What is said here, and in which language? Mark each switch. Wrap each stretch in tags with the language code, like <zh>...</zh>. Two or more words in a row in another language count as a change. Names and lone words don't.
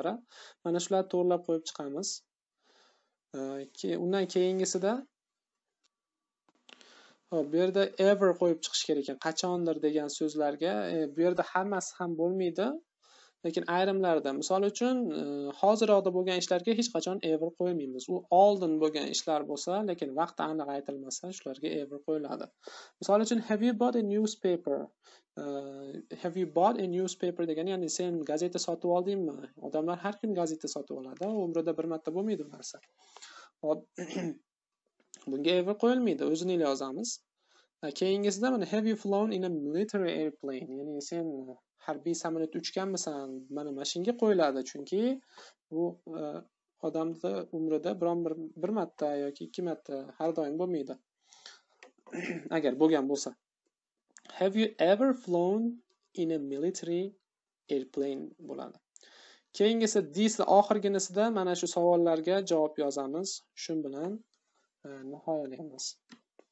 <uz>Mana shularni to'g'rilab qo'yib chiqamiz. Undan keyingisida bu yerda ever qo'yib chiqish kerak ekan. Qachondir degan so'zlarga bu yerda hammasi ham bo'lmaydi. lekin ayrimlarda misol uchun hozirroqda bo'lgan ishlarga hech qachon ever qo'ymaymiz. U oldin bo'lgan ishlar bo'lsa, lekin vaqti aniq aytilmasa, shularga ever qo'yiladi. Misol uchun</uz> <en>have you bought a newspaper? Have you bought a newspaper</en> <uz>degani, ya'ni sen gazeta sotib oldingmi? Odamlar har kun gazeta sotib oladi, umrida bir marta bo'lmaydi bu narsa. Bunga ever qo'yilmaydi, o'zini yozamiz. Keyingisida mana</uz> <en>have you flown in a military airplane?</en> <uz>Ya'ni sen harbiy samolyotda uchganmisan? Mana shunga qo'yiladi, chunki bu odamning umrida biron bir marta yoki ikki marta har doim bo'lmaydi. Agar bo'lgan bo'lsa.</uz> <en>Have you ever flown in a military airplane bo'ladi.</en> <uz>Keyingisi this oxirginisida mana shu savollarga javob yozamiz. Shu bilan nihoyalaymiz.</uz>